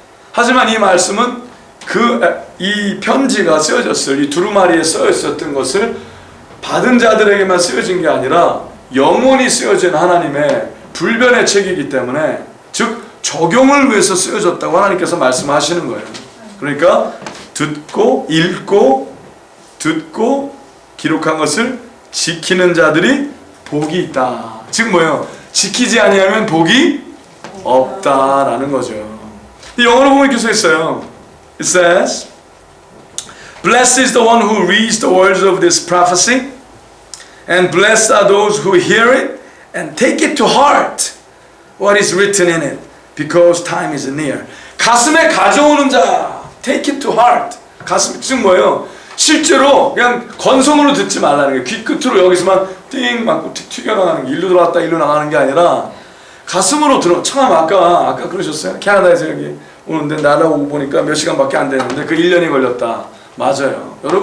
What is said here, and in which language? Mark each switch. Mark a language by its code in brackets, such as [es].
[ko] 하지만 이 말씀은 이 편지가 쓰여졌을 이 두루마리에 쓰여 있었던 것을 받은 자들에게만 쓰여진 게 아니라 영원히 쓰여진 하나님의 불변의 책이기 때문에 즉 적용을 위해서 쓰여졌다고 하나님께서 말씀하시는 거예요. 그러니까 듣고 읽고 듣고 기록한 것을 지키는 자들이 복이 있다. 즉 뭐예요? 지키지 아니하면 복이 없다라는 거죠. 영어로 보면 이렇게 써 있어요. [en] It says, Blessed is the one who reads the words of this prophecy, and blessed are those who hear it and take it to heart what is written in it, because time is near. [ko] 가슴에 가져오는 자, [en] take it to heart. [ko] 가슴, 즉 뭐예요? 실제로 그냥 건성으로 듣지 말라는 게, 귀 끝으로 여기서만 띵 맞고 튀겨나가는 게, 일로 들어왔다 일로 나가는 게 아니라 가슴으로 들어. 참 아까 그러셨어요? 캐나다에서 여기 오는데 날아오고 보니까 몇 시간밖에 안 되는데 그 1년이 걸렸다. 맞아요.